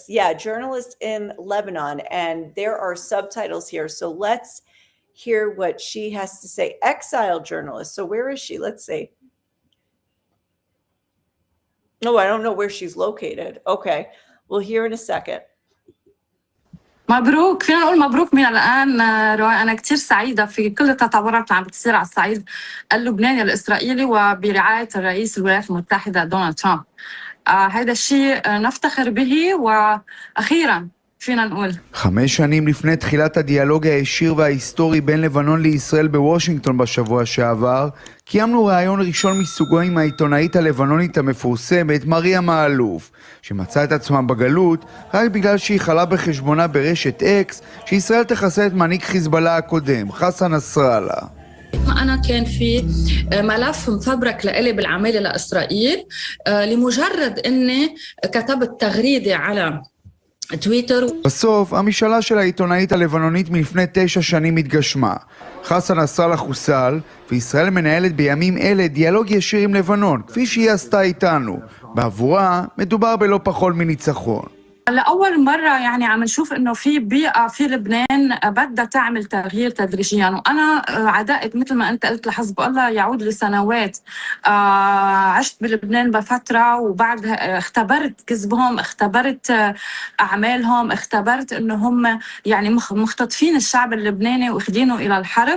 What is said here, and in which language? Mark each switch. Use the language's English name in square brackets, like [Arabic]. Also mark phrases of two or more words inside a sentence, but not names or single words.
[English] Yeah, journalist in Lebanon. And there are subtitles here. So let's hear what she has to say. Exiled journalist. So where is she? Let's see. No, I don't know where she's located. Okay. We'll hear in a second. [Arabic] مبروك، فينا نقول مبروك من الآن. روي، أنا كتير سعيدة في كل التطورات اللي عم بتصير على الصعيد اللبناني الإسرائيلي وبرعاية الرئيس الولايات المتحدة دونالد ترامب. هذا الشيء نفتخر به، وأخيراً فينا نقول [Hebrew] 5 שנים לפני תחילת הדיאלוג הישיר וההיסטורי בין לבנון לישראל בוושינגטון בשבוע שעבר, קיימנו ראיון ראשון מסוגו עם העיתונאית הלבנונית המפורסמת מריה מאלוף, שמצאה את עצמה בגלות רק בגלל שהיא חלה בחשבונה ברשת אקס שישראל תחסל את מנהיג חיזבאללה הקודם, חסן נסראללה. [Arabic] أنا كان في ملف مفبرك لإلي بالعمالة لإسرائيل لمجرد إني كتبت تغريدة على טוויטר. [Hebrew] בסוף, המשאלה של העיתונאית הלבנונית מלפני 9 שנים התגשמה. חסן נסראללה חוסל, וישראל מנהלת בימים אלה דיאלוג ישיר עם לבנון, כפי שהיא עשתה איתנו. בעבורה, מדובר בלא פחות מניצחון. [Arabic] لأول مرة يعني عم نشوف إنه في بيئة في لبنان بدها تعمل تغيير تدريجيا، وأنا عدائت مثل ما أنت قلت لحزب الله يعود لسنوات. عشت بلبنان بفترة وبعدها اختبرت كذبهم، اختبرت أعمالهم، اختبرت إنه هم يعني مختطفين الشعب اللبناني واخدينه إلى الحرب.